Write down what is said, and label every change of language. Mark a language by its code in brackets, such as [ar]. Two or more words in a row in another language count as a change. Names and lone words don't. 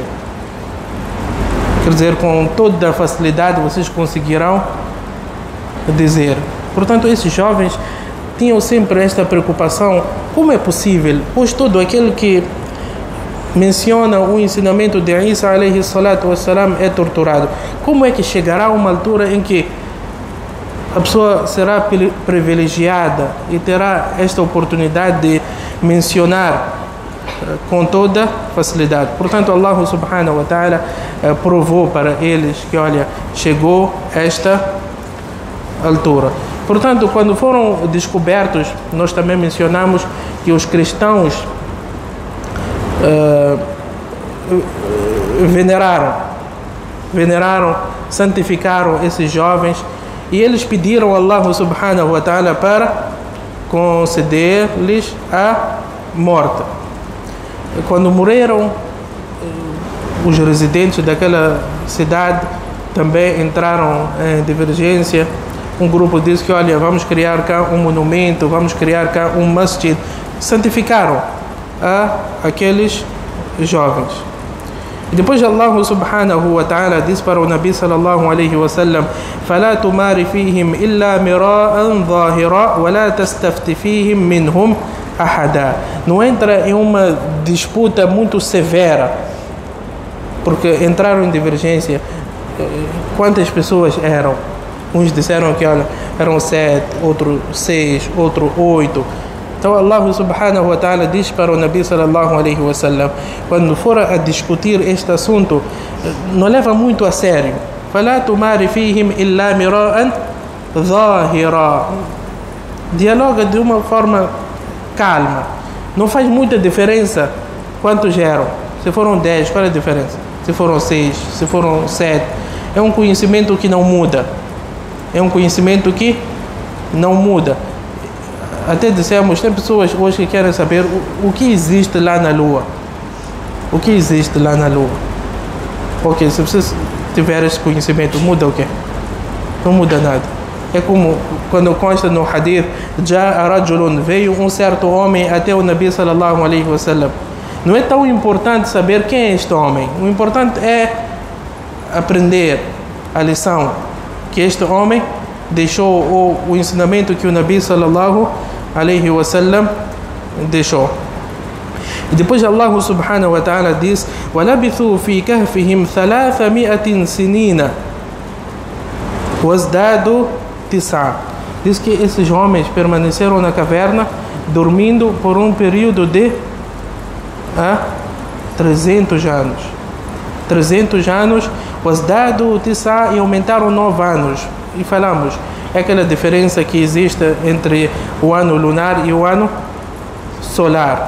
[pt] Quer dizer, com toda a facilidade vocês conseguirão dizer. Portanto, esses jovens tinham sempre esta preocupação: como é possível, pois todo aquele que menciona o ensinamento de Isa [ar] عليه الصلاة والسلام [pt] é torturado, como é que chegará a uma altura em que a pessoa será privilegiada e terá esta oportunidade de mencionar com toda facilidade? Portanto, Allah [ar] سبحانه وتعالى [pt] provou para eles que, olha, chegou esta altura. Portanto, quando foram descobertos, nós também mencionamos que os cristãos veneraram, santificaram esses jovens, e eles pediram a Allah [ar] سبحانه وتعالى [pt] para conceder-lhes a morte. Quando morreram, os residentes daquela cidade também entraram em divergência. Um grupo disse que, olha, vamos criar cá um monumento, vamos criar cá um masjid. Santificaram aqueles jovens. E depois Allah [ar] سبحانه وتعالى [pt] disse para o Nabi [ar] صلى الله عليه وسلم: فَلَا تُمَارِ فِيهِمْ إِلَّا مِرَاءً ظَاهِرًا وَلَا تَسْتَفْتِ فِيهِمْ مِنْهُمْ أَحَدًا. [pt] Não entra em uma disputa muito severa, porque entraram em divergência. Quantas pessoas eram? Uns disseram que, olha, eram 7, outros 6, outros 8. Então Allah [ar] سبحانه وتعالى [pt] diz para o Nabi [ar] صلى الله عليه وسلم: [pt] quando for a discutir este assunto, não leva muito a sério. [ar] فَلَا تُمَارِ فِيهِمْ إِلَّا مِرَاءً ظَاهِرًا. [pt] Dialoga de uma forma calma. Não faz muita diferença quantos eram. Se foram 10, qual é a diferença? Se foram 6, se foram 7. É um conhecimento que não muda. Até dissemos, tem pessoas hoje que querem saber o que existe lá na Lua. Ok, se você tiver esse conhecimento, muda o quê? Não muda nada. É como quando consta no hadith: [ar] جاء رجل, [pt] veio um certo homem até o Nabi [ar] صلى الله عليه وسلم. [pt] Não é tão importante saber quem é este homem. O importante é aprender a lição que este homem deixou, o ensinamento que o Nabi [ar] صلى الله عليه وسلم [pt] deixou. E depois Allah [ar] سبحانه وتعالى [pt] diz: [ar] وَلَبِثُوا فِي كَهْفِهِمْ 300 سِنِينَ وَازْدَادُوا 9. [pt] Diz que esses homens permaneceram na caverna dormindo por um período de 300 anos. 300 anos, وَازْدَادُوا 9, e aumentaram 9 anos. E falamos, é aquela diferença que existe entre o ano lunar e o ano solar.